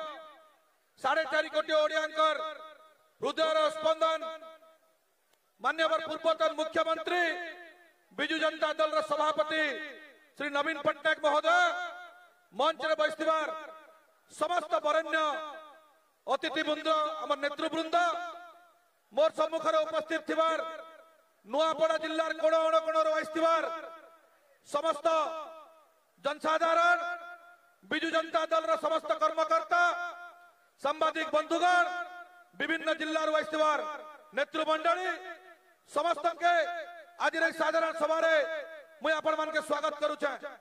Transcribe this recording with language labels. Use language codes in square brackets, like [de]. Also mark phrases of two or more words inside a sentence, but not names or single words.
[or] 4.5 କୋଟି ଓଡ଼ିଆଙ୍କର ହୃଦୟର ସ୍ପନ୍ଦନ ମାନ୍ୟବର ପୂର୍ବତନ ମୁଖ୍ୟମନ୍ତ୍ରୀ ବିଜୁ ଜନତା ଦଳ ସଭାପତି ଶ୍ରୀ ନବୀନ ପଟ୍ଟନାୟକ ମହୋଦୟ ମଞ୍ଚ ରେ ବୈଠିବାର ସମସ୍ତ ବରେଣ୍ୟ ଅତିଥିବୃନ୍ଦ ଆମ ନେତୃବୃନ୍ଦ ମୋର ସମ୍ମୁଖର ଉପସ୍ଥିତ ଥିବାର ନୁଆପଡ଼ା ଜିଲ୍ଲାର କୋଣ କୋଣ ଆଇଥିବାର ସମସ୍ତ ଜନସାଧାରଣ ବିଜୁ ଜନତା ଦଳ ସମସ୍ତ କର୍ମକର୍ତ୍ତା ସାମ୍ବାଦିକ ବନ୍ଧୁଗଣ ବିଭିନ୍ନ ଜିଲ୍ଲାର ଆଇଥିବାର ନେତୃମଣ୍ଡଳୀ ସମସ୍ତ କେ ଆଜ ସାଧାରଣ ସଭା ମୁଝେ ଆପଣ ମାନ କେ ସ୍ୱାଗତ କରୁଛେ